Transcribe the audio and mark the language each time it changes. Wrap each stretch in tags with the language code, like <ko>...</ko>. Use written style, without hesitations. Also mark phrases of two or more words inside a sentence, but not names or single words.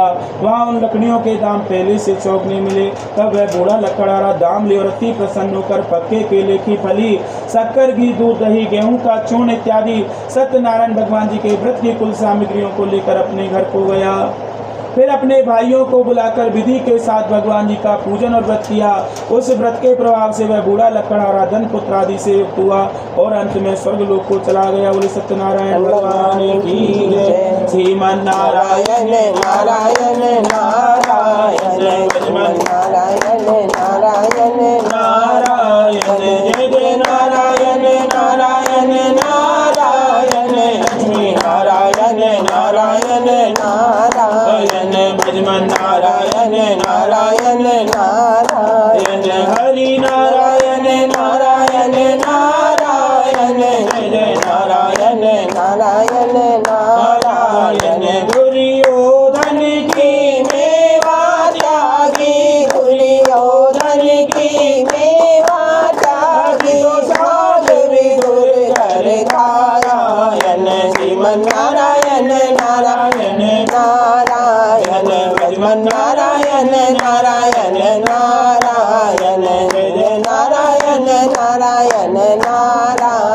<hi>वहां उन लकड़ियों के दाम पहले से चौगने मिले। तब वह बूढ़ा लकड़हारा दाम ले और अति प्रसन्न होकर पक्के केले की फली, शक्कर, घी, दूध, दही, गेहूं का चूर्ण इत्यादि सत्यनारायण भगवान जी के व्रत की कुल सामग्रियों को लेकर अपने घर को गया। फिर अपने भाइयों को बुलाकर विधि के साथ भगवान जी का पूजन और व्रत किया। उस व्रत के प्रभाव से वह बूढ़ा लकड़हारा धन पुत्र आदि से युक्त हुआ और अंत में स्वर्ग लोक को चला गया। बोले सत्यनारायण भगवान की जय। श्रीमन नारायण नारायण नारायण नारायण नारायण नारायण, जय जय नारायण नारायण नारायण, लक्ष्मी नारायण नारायण नारायण, भजमन नारायण नारायण नारायण, हरि नारायण नारायण नारायण, जय जय नारायण नारायण नारायण। दुर्योधन की मेवा त्यागी, दुर्योधन की मेवा त्यागी, साध विदुर कर नारायण, श्रीमन नारायण नारायण नारायण, भजमन नारायण नारायण नारायण, जय जय नारायण नारायण नारायण।</hi>